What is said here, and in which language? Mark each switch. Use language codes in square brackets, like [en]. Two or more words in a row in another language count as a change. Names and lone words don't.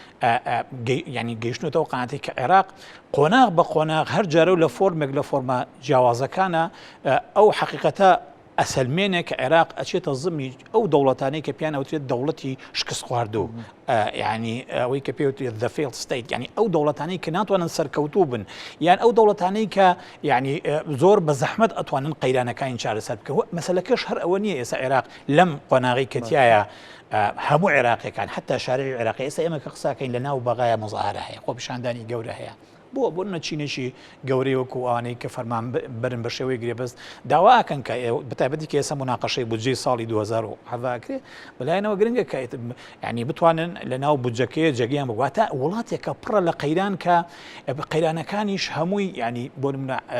[ckb] ینی گەیشتنەوە قاناتی کە عێراق قۆناغ بە قۆناغ هەر جارە لە فۆرمێک لە فۆرمە جیاوازەکانە ئەو حەقیقەتە ئەسلمێنێک کە عێراق ئەچێتە زمانی ئەو دەوڵەتانەی کە پیان ئەوترێت دەوڵەتی شکست خواردوو ینی ئەوەی کە پێوترێت [en] the failed state [ckb] ینی ئەو دەوڵەتانەی کە ناتوانن سەرکەوتوو بن یان ئەو دەوڵەتانەی کە ینی زۆر بە زەحمەت ئەتوانن قەیرانەکانی چارەسەر بکەوە مەسەلەکەش هەر ئەوە نییە ئێستا عێراق لەم قۆناغی کەتیایە هەموو عێراقیەکان حتا شارعی عێراقی ئێستا ئێمە کە قساکەین لە ناو بەغایە مزاهرە هەیە خۆ پیشاندانی گەورە هەیە بۆ نەچینێکی گەورەی وەکو ئەوانەی کە فەرمان برن بە شێوەی گرێبەست داواکەن کە بەتایبەتی کە ئێستا موناقەشەی بودجەی ساڵی 2010 بەلایەنەوە گرنگە کە ینی بتوانن لە ناو بودجەکەیە جێگەیان بگواتە وڵاتێکە پڕە لە قەیران کە قەیرانەکانیش هەمووی ینی بۆ نمونە